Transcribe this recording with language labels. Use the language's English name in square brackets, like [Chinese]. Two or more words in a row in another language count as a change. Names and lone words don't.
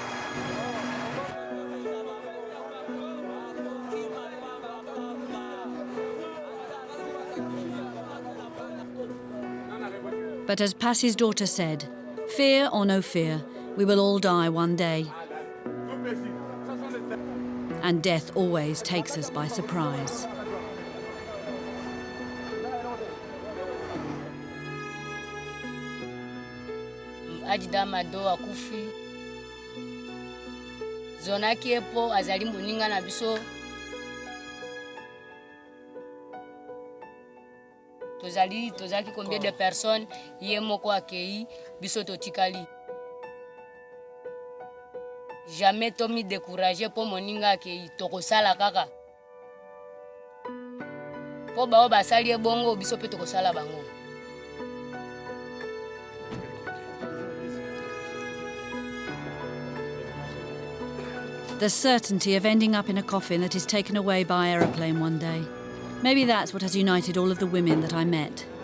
[English] But as Passie's daughter said, fear or no fear, we will all die one day. And death always takes us by surprise. [Lingala] Ajida Mado akufi. Zonaki epo azali moninga na biso. Tozaki [French] combien de personnes [Lingala] ye moko akei biso totikali. Jamais tomi découragé pour moninga akei tokosala kaka. Po bao basali bongo biso pe tokosala bango. [English] The certainty of ending up in a coffin that is taken away by aeroplane one day. Maybe that's what has united all of the women that I met.